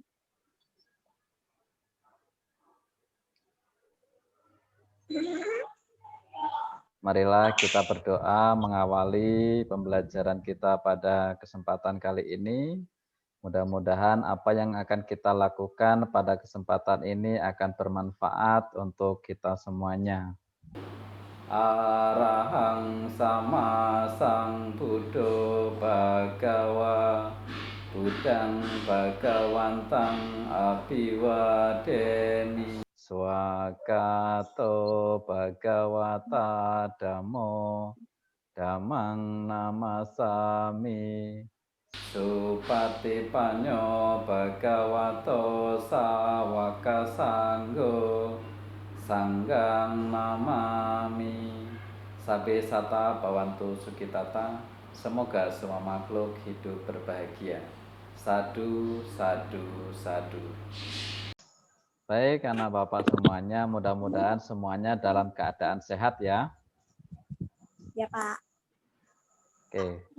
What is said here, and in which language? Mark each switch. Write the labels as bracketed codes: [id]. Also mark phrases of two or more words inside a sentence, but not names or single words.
[id] Marilah kita berdoa mengawali pembelajaran kita pada kesempatan kali ini. Mudah-mudahan apa yang akan kita lakukan pada kesempatan ini akan bermanfaat untuk kita semuanya. [pi] Arahang sama sang Buddho Bhagawa Budang Bhagawantang Abhiwadeni Swakato Bhagawata Dhammo Dhammang namasami Supatipanyo Bhagavato Sawaka Sanggo Sanggang namami. Sabe sata bawantu sukitata. [id] Semoga semua makhluk hidup berbahagia. [pi] Sadu, sadu, sadu. [id] Baik, anak Bapak semuanya, mudah-mudahan semuanya dalam keadaan sehat ya. Ya, Pak. Oke.